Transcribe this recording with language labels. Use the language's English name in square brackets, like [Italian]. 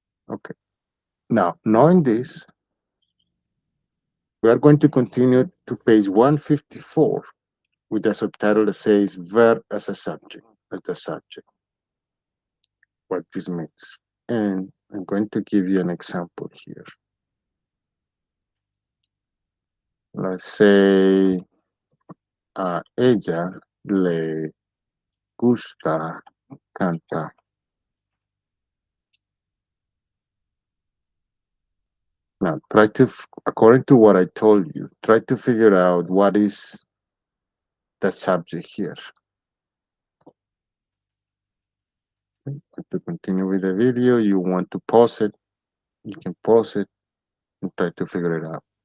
[English] Okay. Now, knowing this, we are going to continue to page 154 with the subtitle that says verb as a subject, as the subject. What this means. And I'm going to give you an example here. Let's say [Spanish] a ella le gusta cantar. [English] Now, according to what I told you, try to figure out what is the subject here. To continue with the video, you want to pause it, you can pause it and try to figure it out.